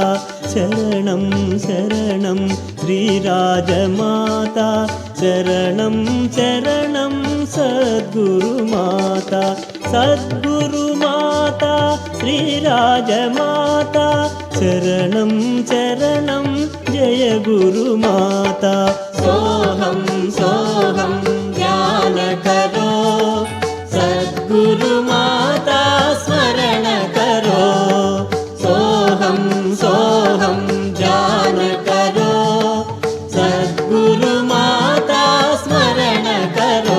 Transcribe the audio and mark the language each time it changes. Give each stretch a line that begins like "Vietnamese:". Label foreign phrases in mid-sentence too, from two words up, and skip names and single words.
Sanskrit: शरणं शरणं श्रीराजमाता, शरणं शरणं सद्गुरुमाता। सद्गुरुमाता श्रीराजमाता, शरणं शरणं जय गुरुमाता।
Hindi: सोहम सोहम ध्यान करो, सद्गुरु माता स्मरण करो। सोहम सोहम ध्यान करो, सद्गुरु माता स्मरण करो।